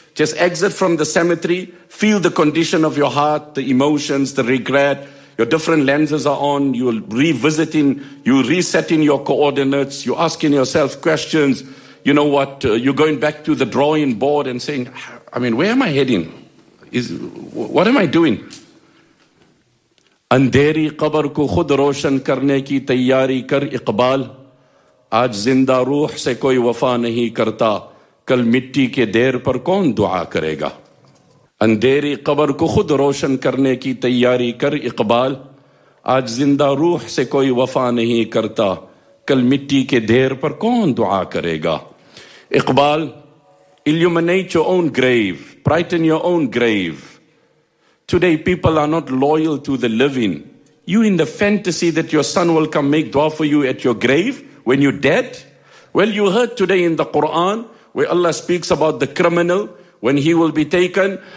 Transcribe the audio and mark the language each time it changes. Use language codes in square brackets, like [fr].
[en] Just exit from the cemetery, feel the condition of your heart, the emotions, the regret. Your different lenses are on, you're resetting your coordinates, you're asking yourself questions. You know what, you're going back to the drawing board and saying, I mean, where am I heading? What am I doing? [ur] اندھیری قبر کو خود روشن کرنے کی تیاری کر اقبال, آج زندہ روح سے کوئی وفا نہیں کرتا, کل مٹی کے دیر پر کون دعا کرے گا. اندھیری قبر کو خود روشن کرنے کی تیاری کر اقبال, آج زندہ روح سے کوئی وفا نہیں کرتا, کل مٹی کے دیر پر کون دعا کرے گا. [en] Iqbal, illuminate your own grave, brighten your own grave. Today, people are not loyal to the living. You in the fantasy that your son will come make dua for you at your grave when you're dead? Well, you heard today in the Quran where Allah speaks about the criminal when he will be taken.